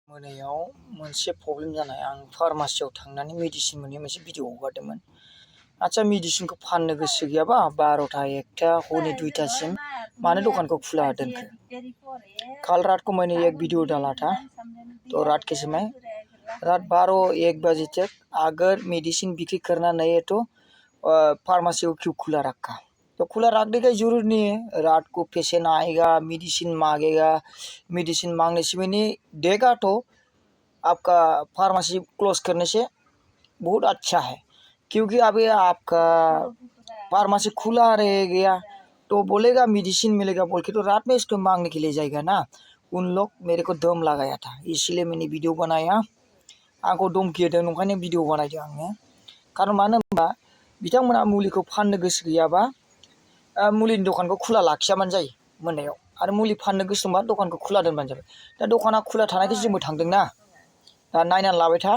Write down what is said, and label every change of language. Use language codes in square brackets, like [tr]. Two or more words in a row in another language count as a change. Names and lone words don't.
[brx] मोनायाव मोनसे प्रब्लेम जानाय आं फार्मासियाव थांनानै मेडिसिन मोननाय मोनसे भिडिअ हगारदोंमोन। आच्छा मेडिसिनखौ फाननो गोसो गैयाबा 12टा 1टा हरनि 2टासिम मानो [hi] दुकान को खुला [brx] दोनखो? [hi] कल रात को मैंने एक वीडियो डाला था, तो रात के समय रात 12-1 बजे तक अगर मेडिसिन बिक्री करना नहीं है तो फार्मेसी को क्यों खुला रखा? तो खुला रखने का जरूरत नहीं है। रात को पेशेंट आएगा, मेडिसिन मांगेगा, मेडिसिन मांगने से मैंने देगा तो आपका फार्मेसी क्लोज करने से बहुत अच्छा है, क्योंकि अभी आपका फार्मेसी खुला रह गया तो बोलेगा मेडिसिन मिलेगा बोल के, तो रात में इसको मांगने के लिए जाएगा ना। उन लोग मेरे को दम लगाया था, इसलिए मैंने वीडियो बनाया। [brx] आंखौ धमकी होदों नंखायनो भिडिअ बानायदों आङो। खारन मानो होनबा बिथांमोना मुलिखौ फाननो गोसो गैयाबा मुलिनि दखानखौ खुला लाखियाबानो जायो मोनायाव, आरो मुलि फाननो गोसो दंबा दखानखौ खुला दोनबानो जाबाय। दा दखाना खुला थानायखाय जोंबो थांदोंना, दा नायनानै लाबाय था।